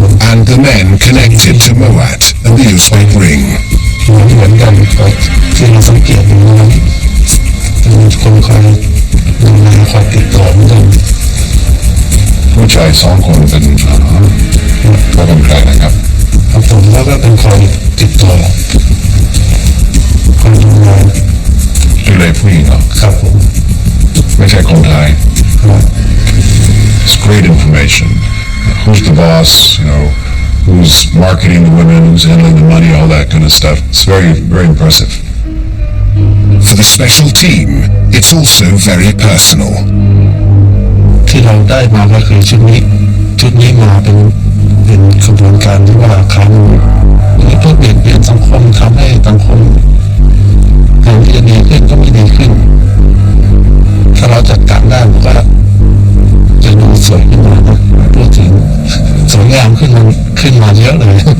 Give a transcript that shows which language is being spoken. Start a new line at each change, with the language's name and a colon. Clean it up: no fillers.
English: And the men connected to Moat and the Uzbek ring.
Thai: เหมือนกันกับที่เราสังเกตดูนะมีคนคอยดูแลคอยติดต่อเหมือนกัน ผู้ชาย2 คนเป็นก็เป็นใครนะครับ ครับผมแล้วก็เป็นคอยติดต่อคอยดูแล ผู้หญิงเหรอ ครับผม ไม่ใช่คนไทย ครับ
English: It's great information. Who's the boss, who's marketing the women, who's handling the money, all that kind of stuff. It's very, very impressive. For the special team, it's also very personal.
Thai: ที่เราได้มาก็คือชุดนี้มาเป็นกระบวนการที่ว่าเขาเพื่อเปลี่ยนสังคมทำให้สังคมแทนที่จะดีขึ้นก็ไม่ดีขึ้นถ้าเราจัดการได้ผมว่าจะดูสวยขึ้นมานะพูดถึงสวยงามขึ้นมาเยอะเลย